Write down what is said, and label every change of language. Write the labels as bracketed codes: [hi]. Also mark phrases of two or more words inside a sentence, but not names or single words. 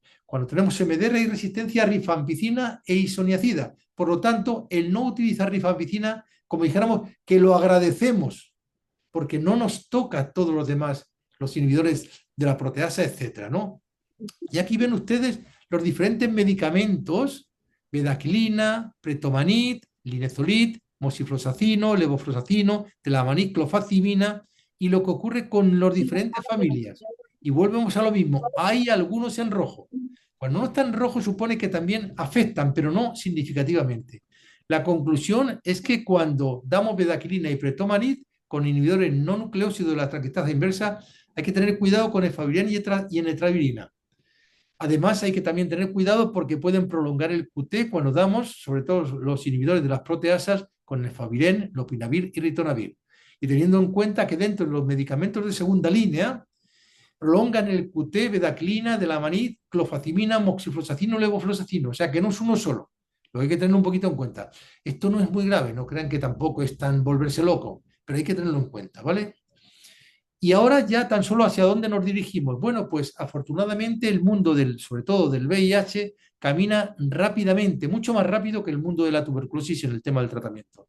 [es] Cuando tenemos MDR hay resistencia a rifampicina e isoniazida. Por lo tanto, el no utilizar rifampicina, como dijéramos, que lo agradecemos, porque no nos toca todos los demás, los inhibidores de la proteasa, etcétera, ¿no? Y aquí ven ustedes los diferentes medicamentos: bedaquilina, pretomanid, linezolid, moxifloxacino, levofloxacino, telamanid, clofazimina, y lo que ocurre con las diferentes familias. Y volvemos a lo mismo, hay algunos en rojo. Cuando no están rojos supone que también afectan, pero no significativamente. La conclusión es que cuando damos bedaquilina y pretomanid con inhibidores no nucleósidos de la traquetasa inversa, hay que tener cuidado con efavirenz y enetravirina. Además, hay que también tener cuidado porque pueden prolongar el QT cuando damos, sobre todo los inhibidores de las proteasas, con efavirenz, lopinavir y ritonavir. Y teniendo en cuenta que dentro de los medicamentos de segunda línea, prolongan el QT, bedaclina, delamanid, clofazimina, moxifloxacino, levofloxacino, o sea que no es uno solo. Lo hay que tener un poquito en cuenta. Esto no es muy grave, no crean que tampoco es tan volverse loco, pero hay que tenerlo en cuenta, ¿vale? Y ahora ya tan solo hacia dónde nos dirigimos. Bueno, pues afortunadamente el mundo del, sobre todo del VIH, camina rápidamente, mucho más rápido que el mundo de la tuberculosis en el tema del tratamiento.